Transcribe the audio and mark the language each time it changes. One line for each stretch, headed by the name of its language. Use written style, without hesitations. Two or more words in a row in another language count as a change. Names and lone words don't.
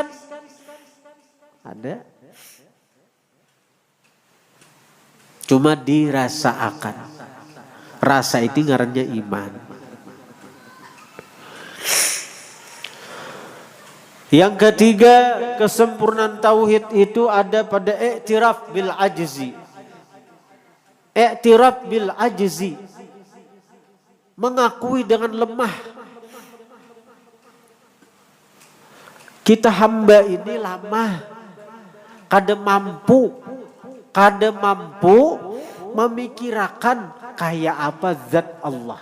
Indonesian: Ada. Cuma dirasakan. Rasa itu ngarannya iman. Yang ketiga, kesempurnaan tauhid itu ada pada
Arabic: اعتراف بالعجز. اعتراف بالعجز.
Indonesian: Mengakui dengan lemah. Kita hamba ini lemah.
Banjar: Kada mampu memikirkan kayak apa zat Allah.